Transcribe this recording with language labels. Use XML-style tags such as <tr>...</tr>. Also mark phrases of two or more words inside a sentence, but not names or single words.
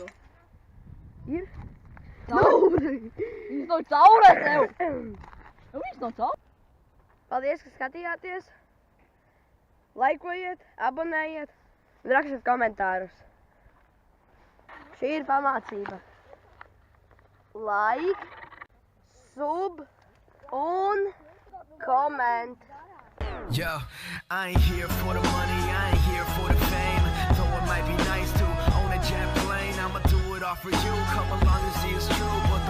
<lv>Ir? Nav. Viņš nav caurē tev. Viņš nav caurē. Paldies, ka skatījāties. Laikojiet, abonējiet un rakstiet komentārus. Šī ir pamācība.</lv> <en>Like, sub</en> <lv>un koment.</lv> <en>Yo, I ain't here for the money, I ain't here for the fame. Though it might be nice to own a jet plane, I'ma do it all for you. Come along and see it's true.</en>